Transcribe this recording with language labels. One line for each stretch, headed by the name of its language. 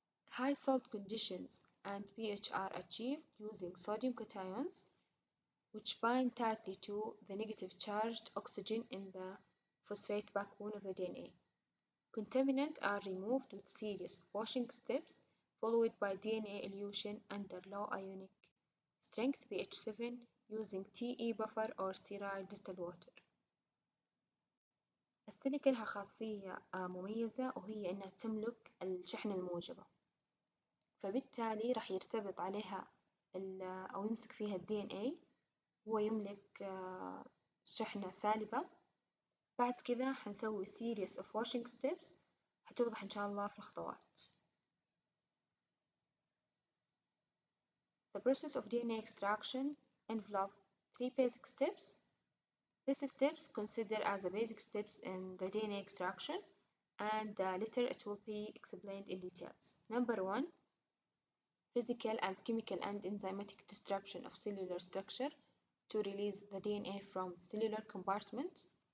English: High salt conditions and pH are achieved using sodium cations, which bind tightly to the negative charged oxygen in the phosphate backbone of the DNA. Contaminants are removed with series of washing steps, followed by DNA elution under low ionic strength pH 7 using TE buffer or sterile distilled water.
Arabic: السيليكا لها خاصية مميزة وهي إنها تملك الشحنة الموجبة، فبالتالي راح يرتبط عليها أو يمسك فيها ال DNA، هو يملك شحنة سالبة. بعد كذا حنسوي
English: series of washing steps
Arabic: حتوضح إن شاء الله في الخطوات.
English: The process of DNA extraction involves 3 basic steps. These steps considered as the basic steps in the DNA extraction, and later it will be explained in details. Number 1, physical and chemical and enzymatic disruption of cellular structure to release the DNA from cellular compartment.